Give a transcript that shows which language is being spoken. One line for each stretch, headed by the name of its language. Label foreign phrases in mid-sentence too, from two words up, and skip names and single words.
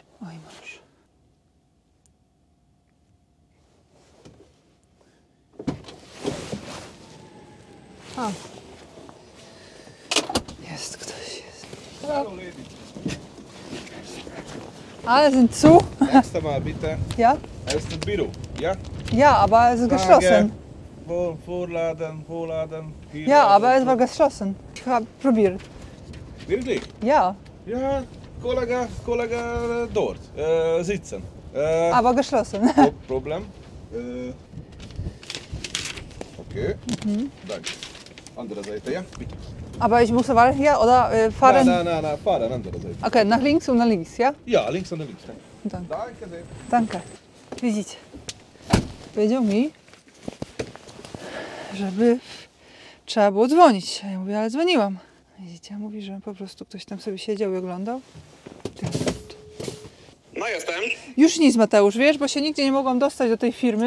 Polish: Oj, mąż. O. Jest ktoś, jest.
German: Hallo lady. Ale sind zu? Erst einmal bitte Ja? aus dem Büro. Ja? Ja, aber es ist geschlossen. Vorladen, vorladen. Hier Ja, laden. aber es war geschlossen. Ich habe probiert. Wirklich? Ja, Ja, Kollege dort sitzen. aber geschlossen. Problem. Okay. Danke. Andere Seite, ja? Bitte. Aber ich muss aber hier oder fahren? Nein, fahren, andere Seite. Okay, nach links und nach links, ja? Ja, links und links. Danke. Danke sehr. Danke.
Polish: Widzicie. Powiedział mi, żeby trzeba było dzwonić. A ja mówię, ale dzwoniłam. Widzicie, mówi, że po prostu ktoś tam sobie siedział i oglądał. No jestem. Już nic, Mateusz, wiesz, bo się nigdzie nie mogłam dostać do tej firmy.